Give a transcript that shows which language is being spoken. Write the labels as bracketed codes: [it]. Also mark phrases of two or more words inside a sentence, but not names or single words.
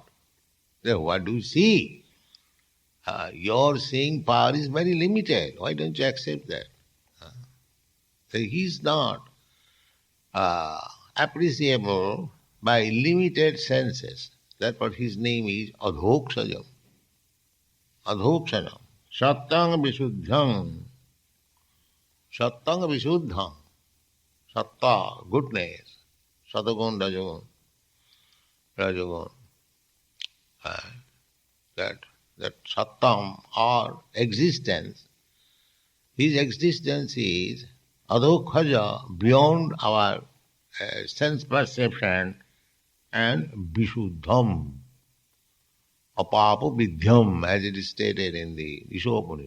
[en] Then what do you see? Your seeing power is very limited. Why don't you accept that? So he is not appreciable by limited senses. Therefore his name is Adhokshajam. [sa] Adhokshajam. Sattang Visuddham. Sattang Visuddham. Satta, [en] goodness. [sa] Satagun, Rajagun. [en] That Sattam or existence, his existence is Adhokhaja, beyond our sense perception, and Vishuddham, [sa] Apapa Vidhyam, [en] as it is stated in the Ishopanishad.